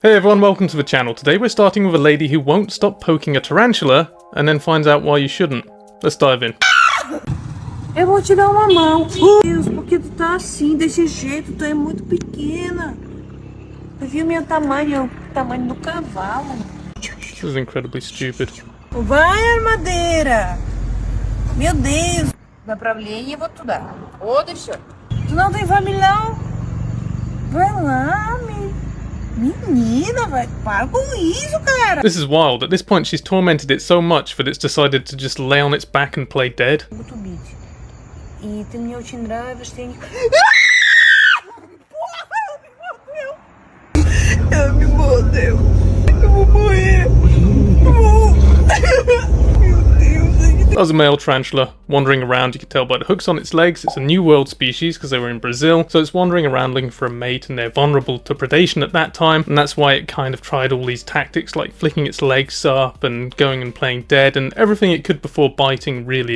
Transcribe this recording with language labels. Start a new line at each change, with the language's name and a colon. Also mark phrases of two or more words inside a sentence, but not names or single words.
English: Hey everyone, welcome to the channel. Today we're starting with a lady who won't stop poking a tarantula and then finds out why you shouldn't. Let's dive in.
Portuguese: Eu vou te dar uma mão. Deus, porque tu tá assim, desse jeito, tu é muito pequena. Tu viu meu tamanho? O tamanho do cavalo.
English: This is incredibly stupid.
Portuguese: Vai, armadeira! Meu Deus!
Russian: Направление вот туда. Вот и все.
Portuguese: Tu não tem família, não? Vai lá, menina, vai. Para com isso, cara!
English: This is wild. At this point she's tormented it so much that it's decided to just lay on its back and play dead.
Russian: Буду бить. И ты мне очень нравишься, я не...
Portuguese: Ela me mordeu. Eu vou morrer. Meu Deus.
English: That was a male tarantula wandering around. You could tell by the hooks on its legs. It's a New World species because they were in Brazil. So it's wandering around looking for a mate and they're vulnerable to predation at that time. And that's why it kind of tried all these tactics like flicking its legs up and going and playing dead and everything it could before biting, really.